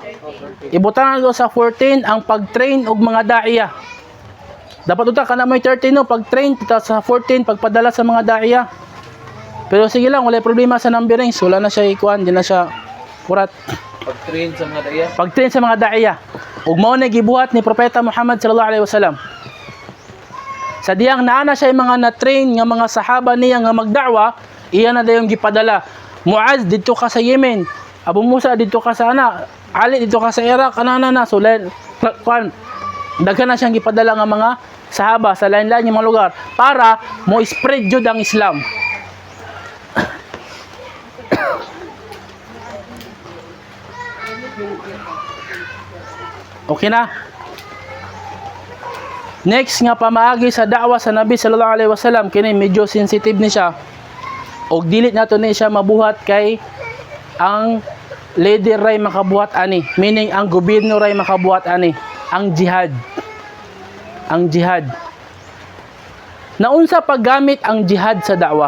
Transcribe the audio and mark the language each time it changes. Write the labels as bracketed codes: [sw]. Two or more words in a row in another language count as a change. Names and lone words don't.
[ceb] Ibutang na sa 14 ang pag-train og mga daiya. Dapat uta kana may 13 no pag-train sa 14 pagpadala sa mga daiya. Pero sige lang wala problema sa numbering. Wala na siya ikuan, di na siya kurat. Pag-train sa mga daya. Pag-train sa mga daiya. Ug mao na gibuhat ni Propeta Muhammad [ar] صلى الله عليه وسلم. [ceb] Sa diyang naana siya mga na-train nga mga sahaba niya nga magda'wa, iya na dayon gipadala. Muaz dito ka sa Yemen. Abu Musa dito ka sa Ali dito ka sa Iraq, na. So kuan daghan na siyang gipadala nga mga sahaba sa lain-lain nga mga lugar para mo spread jud ang Islam. Okay na. Next nga pamaagi sa da'wa sa Nabi [ar] صلى الله عليه وسلم [ceb] kini medyo sensitive ni siya. Og dilit nato ni siya mabuhat kay ang leader ray makabuhat ani, meaning ang gobyerno ray makabuhat ani, ang jihad. Ang jihad. Naunsa paggamit ang jihad sa da'wa?